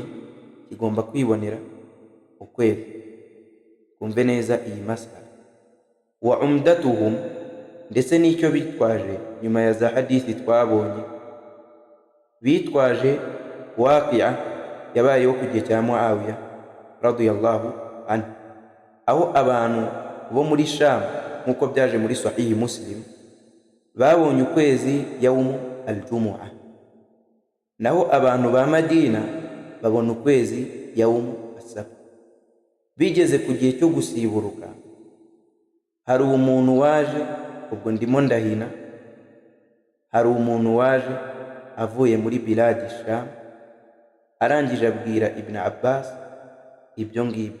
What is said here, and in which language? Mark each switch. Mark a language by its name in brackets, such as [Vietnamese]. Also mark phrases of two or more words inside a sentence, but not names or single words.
[Kinyarwanda] Kigomba kwibonera ukwezi. Kumve neza iyi masala. [Arabic] وعمدتهم, [Kinyarwanda] ndetse n'icyo bitwaje nyuma ya za hadithi twabonye, bitwaje waqi'a yabayeho ku gihe cya Muawiya [Arabic] رضي الله عنه, [Kinyarwanda] aho abantu bo muri Sham, nk'uko byaje muri Sahih Muslim, babonye ukwezi [Arabic] يوم الجمعة, [Kinyarwanda] naho abantu ba Madina babona ukwezi [Arabic] يوم السبت. [Kinyarwanda] Bigeze ku gihe cyo gusiburuka, hari umuntu waje, ubwo ndimo ndahina, hari umuntu waje avuye muri [Arabic] بلاد الشام, [Kinyarwanda] arangije abwira Ibn Abbas ibyo ngibyo.